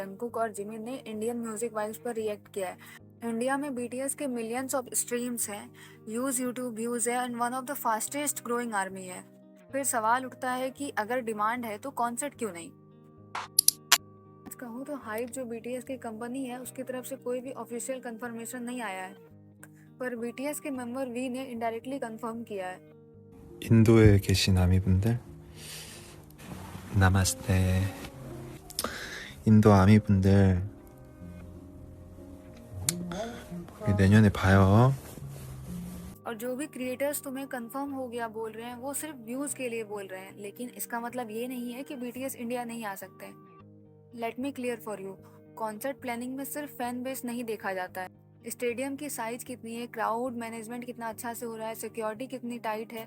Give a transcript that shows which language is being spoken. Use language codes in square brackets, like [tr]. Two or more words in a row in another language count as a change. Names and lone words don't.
[hi] जंगकुक और जिमिन ने [en] Indian music vibes [hi] पर रिएक्ट किया है। इंडिया में बीटीएस के [en] millions of streams [hi] हैं, [en] YouTube views [hi] है, [en] and one of the fastest growing army [hi] है। फिर सवाल उठता है कि अगर डिमांड है तो कॉन्सर्ट क्यों नहीं? कहूँ तो हाइप जो बीटीएस की कंपनी है उसकी तरफ से कोई भी [en] official confirmation [hi] नहीं आया है, पर बीटीएस के मेंबर वी ने इनडायरेक्टली कंफर्म किया है। [ko] 인도에 계신 아미분들, 나마스테. 인도 아미분들, 우리 내년에 봐요. [hi] और जो भी क्रिएटर्स तुम्हें कंफर्म हो गया बोल रहे हैं वो सिर्फ व्यूज के लिए बोल रहे हैं, लेकिन इसका मतलब ये नहीं है कि बीटीएस इंडिया नहीं आ सकते। [en] let me clear for you, concert planning [hi] में सिर्फ [en] fan base [hi] नहीं देखा जाता है। स्टेडियम की साइज कितनी है, [en] crowd management [hi] कितना अच्छा से हो रहा है, सिक्योरिटी कितनी टाइट है।